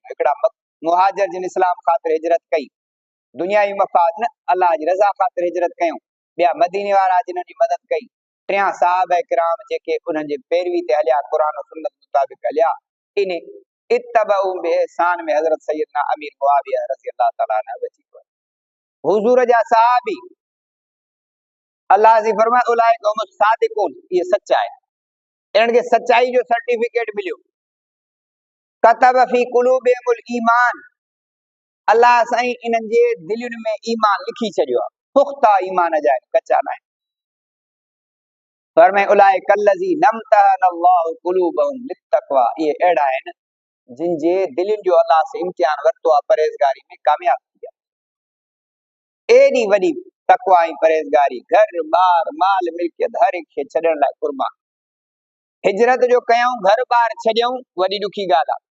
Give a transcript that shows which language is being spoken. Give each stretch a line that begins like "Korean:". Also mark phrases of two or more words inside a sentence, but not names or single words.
Sindhi: हिकिड़ा मुहाजिर जिन इस्लाम ख़ातिर हिजरत कई, दुनियावी मफ़ाद न, अल्लाह जी रज़ा ख़ातिर हिजरत कयूं। ॿिया मदीने वारा जिन्हनि जी मदद कई। टियां सहाबा किराम जेके उन्हनि जे पैरवी ते हलिया, क़ुरान और सुन्नत मुताबिक हलिया। इन
Arabic: اتبعوهم بإحسان
Sindhi: में हज़रत सैयदना अमीर मुआविया
Arabic: رضي الله تعالى عنه
Sindhi: अची वियो। हुजूर जा सहाबी, अल्लाह जी फरमाए
Arabic: أولئك هم الصادقون,
Sindhi: ये सच्चा है, इन्हनि खे सच्चाई जो सर्टिफिकेट मिलियो।
Arabic: كتب في قلوبهم الإيمان,
Sindhi: अल्लाह साईं इन्हनि जे दिलुनि में ईमान लिखी छॾियो आहे, पुख्ता ईमान जा आहिनि, कच्चा न आहिनि।
Arabic: फरमाए أولئك الذين امتحن الله قلوبهم للتقوى,
Sindhi: इहे अहिड़ा आहिनि जिन जे दिलनि जो अल्लाह से इम्तिहान वरितो आहे परहेज़गारी में कामयाब थी विया। एॾी वॾी तकवा ऐं परहेज़गारी, घर ॿार माल मिल्कियत हर हिक शइ छॾण लाइ कुर्बान। हिजरत जो कयूं, घर ॿार छॾियऊं, वॾी ॾुखी ॻाल्हि आहे।